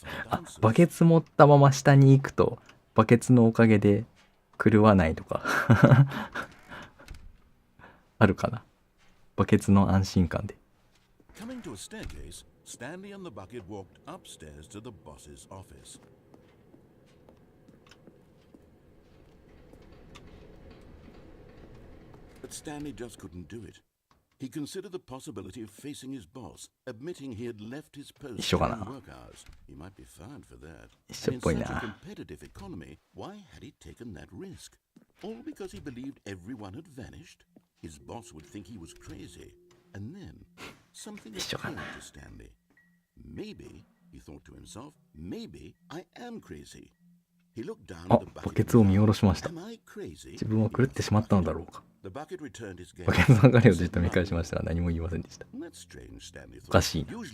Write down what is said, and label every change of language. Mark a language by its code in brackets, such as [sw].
[ja] あ、バケツ持ったまま下に行くとバケツのおかげで狂わないとかあるかな。バケツの安心感で。 [en] Coming to a staircase, Stanley and the bucket walked upstairs to the boss's office. But Stanley just couldn't do it. He considered the possibility of facing his boss, admitting he had left his post during work hours. He might be fired for that. And in such a competitive economy, why had he taken that risk? All because he believed everyone had vanished? His boss would think he was crazy. And then, something occurred to Stanley. Maybe, he thought to himself, maybe I am crazy. He looked down at the bucket. [ja] バケツを見下ろしました。自分は狂ってしまったのだろうか。バケツの彼をじっと見返しましたが何も言いませんでした。おかしいな。